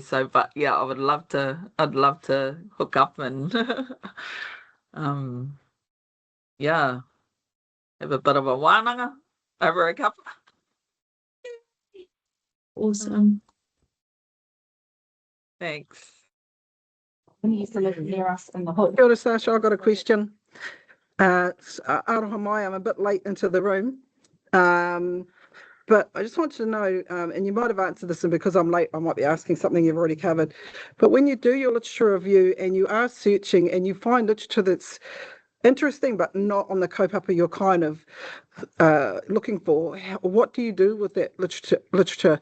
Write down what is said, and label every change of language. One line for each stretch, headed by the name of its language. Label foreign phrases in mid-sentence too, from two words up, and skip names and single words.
English: So but yeah, I'd love to hook up and yeah, have a bit of a wānanga over a cup. Awesome. Thanks.
Māori: Kia ora,
English: Sasha. I've got a question.
Māori: Aroha mai,
English: I'm a bit late into the room. But I just wanted to know, and you might have answered this, and because I'm late, I might be asking something you've already covered. But when you do your literature review and you are searching and you find literature that's interesting but not on the kaupapa you're kind of looking for, what do you do with that literature?